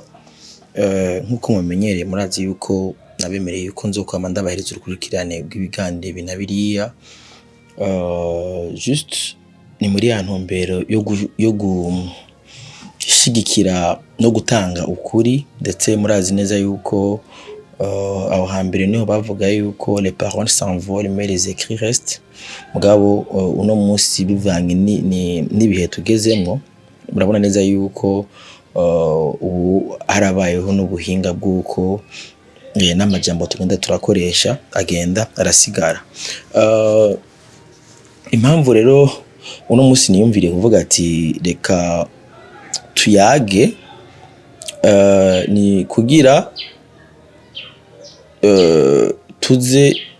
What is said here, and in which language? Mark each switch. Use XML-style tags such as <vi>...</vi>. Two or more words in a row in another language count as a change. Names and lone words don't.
<rn>Nkuko mumenyereye murazi yuko nabemereye yuko nzokwama ndabahereza urukurikirane rw'ibigande binabiriya. Just ni muri ya ntumbero yo gushigikira no gutanga ukuri, ndetse murazi neza yuko aho hambere niho bavuga yuko</rn> <fr>les paroles s'envolent mais les écrits restent.</fr> <rn>Mugabo uno munsi bivanye n'ibihe tugezemwo, murabona neza yuko ubu harabayeho n'ubuhinga bw'uko n'amajambo tugenda turakoresha agenda arasigara. Impamvu rero uno munsi niyumvire kuvuga ati reka tuyage ni kugira tuze</rn>